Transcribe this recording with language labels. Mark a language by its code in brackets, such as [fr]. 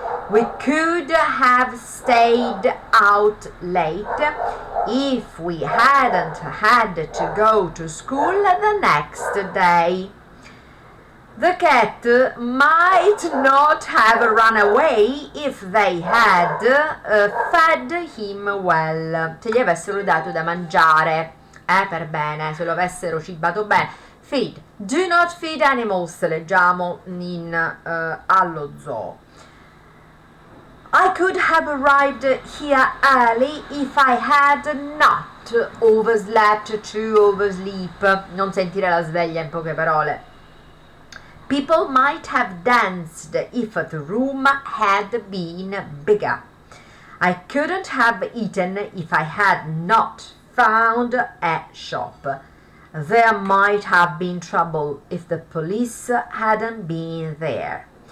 [en] We could have stayed out late if we hadn't had to go to school the next day. The cat might not have run away if they had fed him well. [it] Se gli avessero dato da mangiare, per bene, se lo avessero cibato bene. Feed. [en] Do not feed animals, [it] leggiamo allo zoo. [en] I could have arrived here early if I had not overslept to oversleep. [it] Non sentire la sveglia, in poche parole. [en] People might have danced if the room had been bigger. I couldn't have eaten if I had not found a shop. There might have been trouble if the police hadn't been there.